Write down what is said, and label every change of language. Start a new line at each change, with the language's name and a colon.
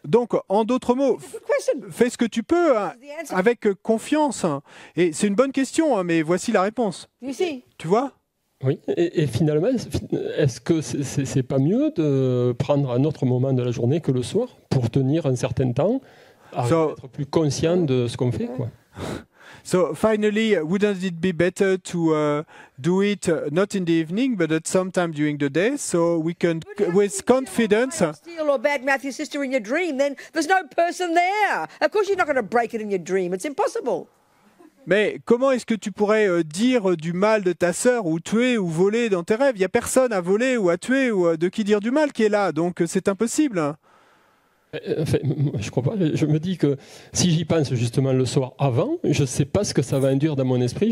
French: Donc, en d'autres mots, fais ce que tu peux hein, avec confiance. Et c'est une bonne question, hein, mais voici la réponse.
English: You see?
French: Tu vois? Oui, et finalement, est-ce que c'est pas mieux de prendre un autre moment de la journée que le soir pour tenir un certain temps, être plus conscient de ce qu'on fait, quoi?
English: So finally, wouldn't it be better to do it not in the evening, but at some time during the day, so we can, with confidence. Steal or badmouth your sister in your dream, then there's no person there. Of course, you're not going to break it in your dream. It's impossible.
French: Mais comment est-ce que tu pourrais dire du mal de ta sœur ou tuer ou voler dans tes rêves? Il n'y a personne à voler ou à tuer ou de qui dire du mal qui est là, donc c'est impossible. Enfin, je crois pas. Je me dis que si j'y pense justement le soir avant, je ne sais pas ce que ça va induire dans mon esprit.